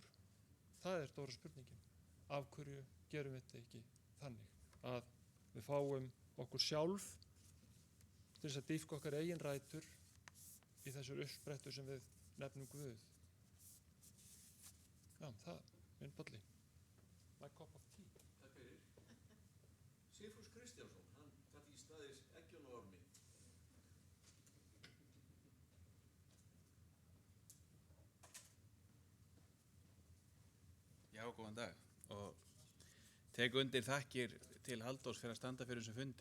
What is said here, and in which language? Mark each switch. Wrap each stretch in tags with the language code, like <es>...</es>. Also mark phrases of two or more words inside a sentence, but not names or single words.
<is>Það stóra spurningin. Af hverju gerum við þetta ekki þannig að við fáum okkur sjálf til þess að dýpka okkar eigin rætur í þessar uppsprettu sem við nefnum Guð? Já, það, minn bolli.</is> <en>My cup of tea.</en> <is>Takk fyrir. Sigfús Kristjánsson, hann gat í staðis Eggjónaormi. Já, góðan dag og tek undir þakkir til Halldórs fyrir að standa fyrir þessum fundi.</is>